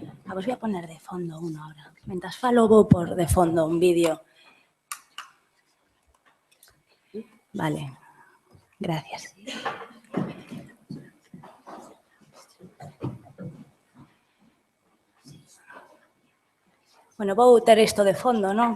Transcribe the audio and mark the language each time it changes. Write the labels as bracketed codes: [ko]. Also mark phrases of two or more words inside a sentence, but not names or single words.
[es] Vos voy a poner de fondo uno ahora. [gl] Mientras falo vou por de fondo un vídeo. Vale, gracias. Bueno, vou ter isto de fondo, non?